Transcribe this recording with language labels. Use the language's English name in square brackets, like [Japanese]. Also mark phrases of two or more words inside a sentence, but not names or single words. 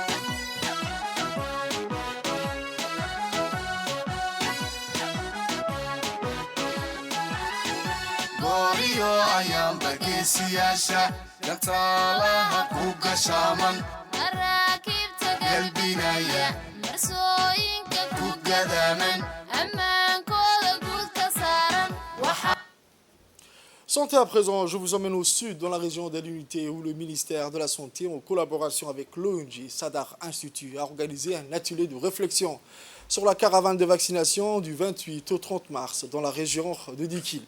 [Somali] gooriyo ayaanba geesiyaasha gantaalaha ku gashaaman maraakiibta galbinaya marsooyinka ku gadaaman ammaankooda guud ka saaran. [French] Santé à présent, je vous emmène au sud, dans la région de l'Unité, où le ministère de la Santé, en collaboration avec l'ONG Sadar Institut, a organisé un atelier de réflexion sur la caravane de vaccination du 28 au 30 mars dans la région de Dikil.